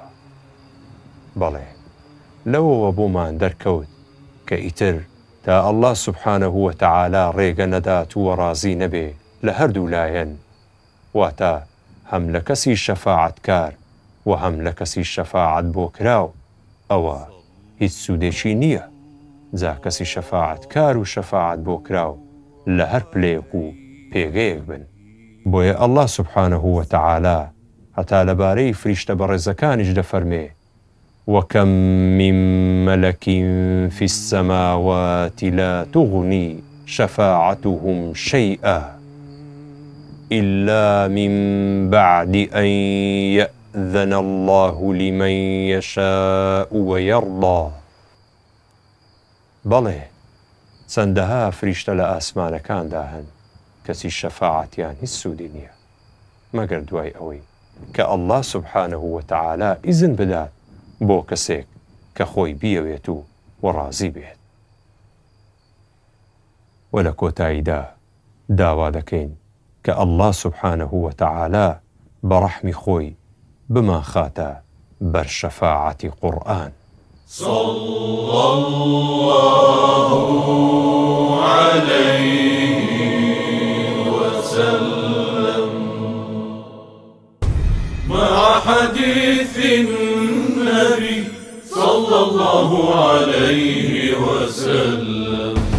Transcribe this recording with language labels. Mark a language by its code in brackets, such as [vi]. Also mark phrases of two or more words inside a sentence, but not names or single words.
[ckb] بەڵێ لەوەوە بۆمان دەرکەوت کە ئیتر تا [ar] ئەڵڵا سوبحانەهو وەتەعالا [ckb] ڕێگە نەدات و ڕازی نەبێ لە هەردوو لایەن واتە هەم لە کەسی شەفاعەتکار و هەم لە کەسی شەفاعەت بۆ کراو ئەوە هیچ سوودێکی نییە. جا کەسی شەفاعەتکار و شەفاعەت بۆ کراو لە هەر پلەیەک و پێگەیەک بن. بۆیە [ar] ئەڵڵا سوبحانەهو وەتەعالا [ckb] هەتا لەبارەی فریشتە بەڕێزەکانیش دەفەرمێ [ar] وكم من ملك في السماوات لا تغني شفاعتهم شيئا إلا من بعد أن يأذن الله لمن يشاء ويرضى. [ckb] بەڵێ چەندەها فریشتە لە ئاسمانەکاندا هەن کەسی شەفاعەتیان هیچ سوودی نییە مەگەر دوای ئەوەی کە [ar] ئەڵڵا سوبحانەهو وەتەعالا [ckb] ئیزن بدات بۆ کەسێک کە خۆی بیەوێت و ڕازی بێت. و لە کۆتاییدا داوا دەکەین کە [ar] ئەڵڵا سوبحانەهو وەتەعالا [ckb] بە ڕەحمی خۆی بمان خاتە بەر شەفاعەتی قورئان. [ar] صلى الله عليه وسلم مع حديث النبي صلى الله عليه وسلم.